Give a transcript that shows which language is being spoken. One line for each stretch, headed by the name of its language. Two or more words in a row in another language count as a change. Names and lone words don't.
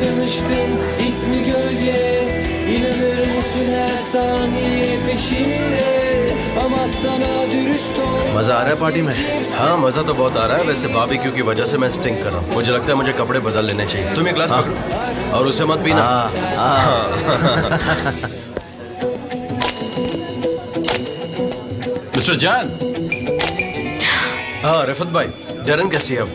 Turkish: Birisiyle tanıştım, ismi Gölge. İnanır mısın her saniye peşimde, ama sana dürüst ol.
Hindi: मजा आ रहा है पार्टी में? हाँ मजा तो बहुत आ रहा है। वैसे बारबेक्यू की वजह से मैं स्टिंक कर रहा हूँ। मुझे लगता है मुझे कपड़े बदल लेने चाहिए। तुम एक ग्लास पकड़ो और उसे मत पीना। मिस्टर जैन। हाँ रिफत भाई, डरन कैसी है अब?